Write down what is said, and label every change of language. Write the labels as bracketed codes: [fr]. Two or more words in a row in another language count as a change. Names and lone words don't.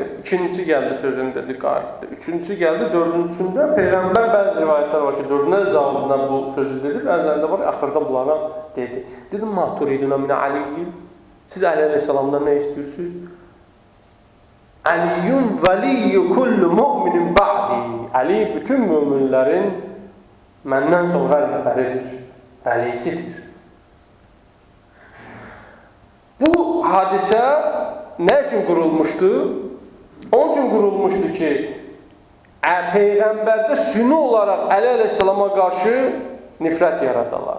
[az] İkincisi gəldi, sözün dedi, qayıtdı. Üçüncüsü gəldi, dördüncüsündə Peyğəmbər bəzi rivayətlər var ki, dördünə cavabından bu sözü dedi. Bəzilərində var, axırda bunlara dedi. Dedim, [ar] ما تريدون من علي. [az] Siz Əli əleyhissalamdan nə istəyirsiniz? [ar] علي ولي كل مؤمن بعدي. [az] Əli bütün müminlərin məndən sonra rəhbəridir, vəlisidir. Bu hadisə nə üçün qurulmuşdu? Onun üçün qurulmuşdu ki, Peyğəmbərdə süni olaraq Əli əleyhissalama qarşı nifrət yaradalar.